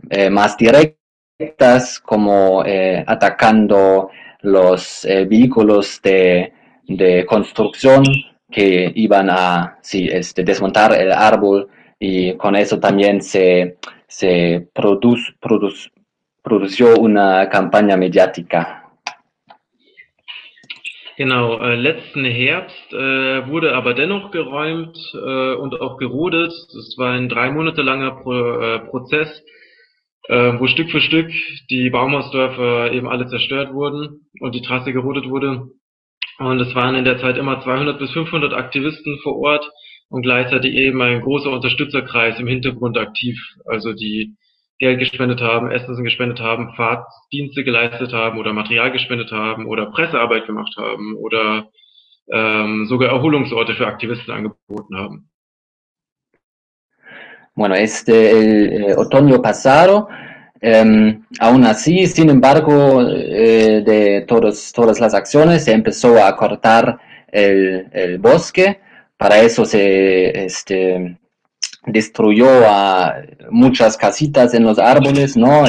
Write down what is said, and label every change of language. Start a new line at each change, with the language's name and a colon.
Spanish: más directas, como atacando los vehículos de construcción que iban a, sí, desmontar el árbol, y con eso también se produjo una campaña mediática.
German: Genau, letzten Herbst wurde aber dennoch geräumt und auch gerodet. Das war ein 3 Monate langer Prozess, wo Stück für Stück die Baumhausdörfer eben alle zerstört wurden und die Trasse gerodet wurde. Und es waren in der Zeit immer 200 bis 500 Aktivisten vor Ort und gleichzeitig eben ein großer Unterstützerkreis im Hintergrund aktiv, also die Geld gespendet haben, Essen gespendet haben, Fahrdienste geleistet haben oder Material gespendet haben oder Pressearbeit gemacht haben oder sogar Erholungsorte für Aktivisten angeboten haben.
Spanish: Bueno, el otoño pasado, aún así, sin embargo, de todas las acciones, se empezó a cortar el bosque. Para eso se destruyó a muchas casitas en los árboles, ¿no?